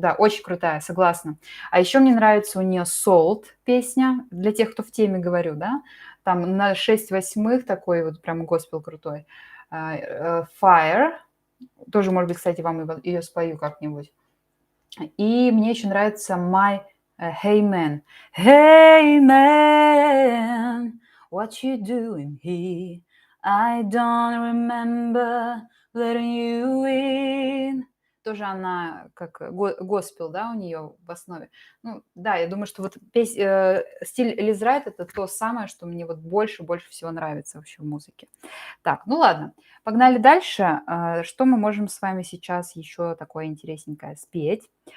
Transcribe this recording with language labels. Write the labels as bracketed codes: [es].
[ru] Да, очень крутая, согласна. А еще мне нравится у нее «Salt» песня, для тех, кто в теме говорю, да. Там на 6/8 такой вот прям госпел крутой. «Fire». Тоже, может быть, кстати, вам ее спою как-нибудь. И мне еще нравится «My Hey Man». [en] Hey man, what you doing here? I don't remember letting you in. [ru] Тоже она как госпел, да, у нее в основе. Ну, да, я думаю, что вот стиль Лиз Райт – это то самое, что мне вот больше всего нравится вообще в музыке. Так, ну ладно, погнали дальше. Что мы можем с вами сейчас еще такое интересненькое спеть?